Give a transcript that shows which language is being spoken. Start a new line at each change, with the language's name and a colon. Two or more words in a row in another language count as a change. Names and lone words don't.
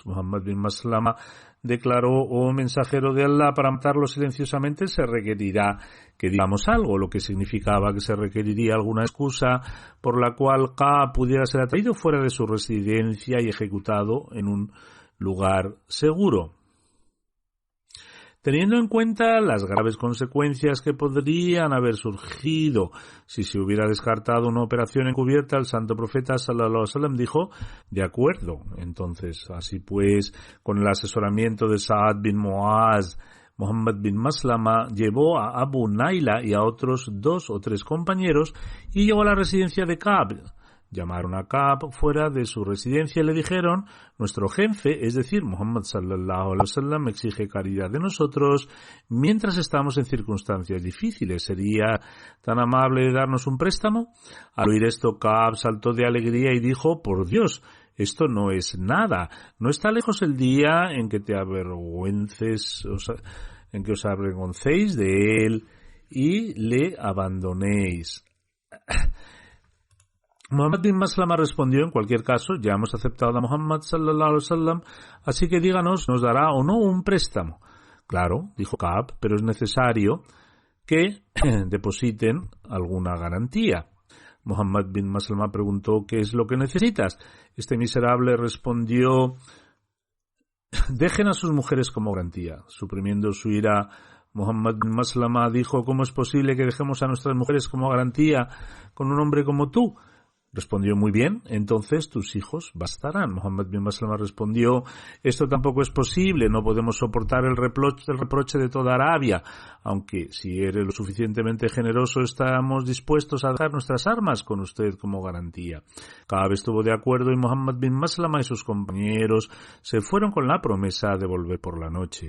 Spanish: Muhammad bin Maslama declaró: oh mensajero de Allah, para matarlo silenciosamente se requerirá que digamos algo, lo que significaba que se requeriría alguna excusa por la cual Ka'b pudiera ser atraído fuera de su residencia y ejecutado en un lugar seguro. Teniendo en cuenta las graves consecuencias que podrían haber surgido si se hubiera descartado una operación encubierta, el santo profeta
Arabic: صلى الله عليه وسلم
Spanish: dijo: de acuerdo. Entonces, así pues, con el asesoramiento de Sa'ad bin Mu'az, Muhammad bin Maslama llevó a Abu Naila y a otros 2 o 3 compañeros y llegó a la residencia de Ka'b. Llamaron a Ka'b fuera de su residencia y le dijeron: nuestro jefe, es decir, Muhammad
Arabic: صلى الله عليه وسلم,
Spanish: exige caridad de nosotros mientras estamos en circunstancias difíciles. ¿Sería tan amable de darnos un préstamo? Al oír esto, Ka'b saltó de alegría y dijo: por Dios, esto no es nada. No está lejos el día en que os avergoncéis de él y le abandonéis. Muhammad bin Maslama respondió: en cualquier caso, ya hemos aceptado a Muhammad
Arabic: صلى الله عليه وسلم,
Spanish: así que díganos, ¿nos dará o no un préstamo? Claro, dijo Ka'b, pero es necesario que depositen alguna garantía. Muhammad bin Maslama preguntó: ¿qué es lo que necesitas? Este miserable respondió: dejen a sus mujeres como garantía. Suprimiendo su ira, Muhammad bin Maslama dijo: ¿cómo es posible que dejemos a nuestras mujeres como garantía con un hombre como tú? Respondió: muy bien, entonces tus hijos bastarán. Muhammad bin Maslama respondió: esto tampoco es posible, no podemos soportar el reproche de toda Arabia, aunque si eres lo suficientemente generoso estamos dispuestos a dejar nuestras armas con usted como garantía. Ka'b estuvo de acuerdo y Muhammad bin Maslama y sus compañeros se fueron con la promesa de volver por la noche.